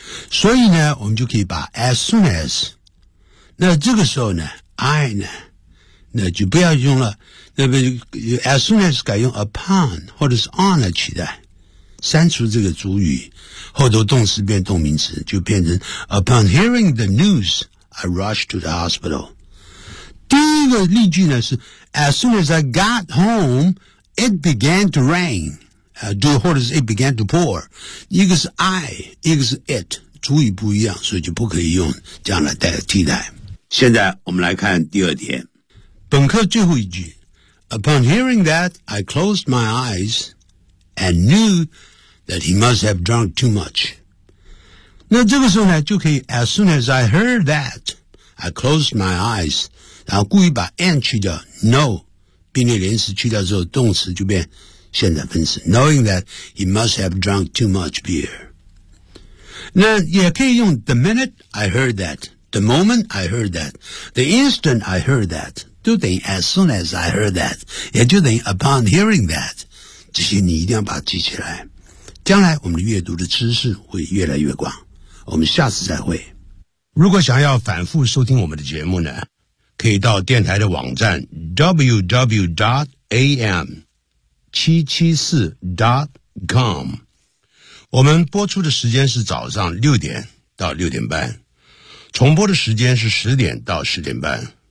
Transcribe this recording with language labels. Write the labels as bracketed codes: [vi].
[zh] 所以呢我们就可以把 [en] as soon as， [zh] 那这个时候呢 I 呢那就不要用了，那么 as soon as 改用 upon 或者是 on 来取代，删除这个主语，后头动词变动名词，就变成 [en] upon hearing the news I rushed to the hospital。 [zh] 第一个例句呢是 [en] as soon as I got home it began to rain， [zh] 或者是 [en] it began to pour， [zh] 一个是 I， 一个是 it， 主语不一样，所以就不可以用这样来代替代。现在我们来看第二点，本课最后一句 [en] upon hearing that I closed my eyes and knew that he must have drunk too much。 [zh] 那这个时候呢就可以 [en] as soon as I heard that I closed my eyes， [zh] 然后故意把 and 去掉 no， 并列连词去掉之后动词就变现在分词 , [en] knowing that he must have drunk too much beer。那也可以用 the minute I heard that, the moment I heard that, the instant I heard that, [zh] 都等于 [en] as soon as I heard that, [zh] 也就等于 [en] upon hearing that, [zh] 这些你一定要把它记起来，将来我们阅读的知识会越来越广，我们下次再会。如果想要反复收听我们的节目呢，可以到电台的网站 www.am774.com， 我们播出的时间是早上六点到六点半，重播的时间是十点到十点半。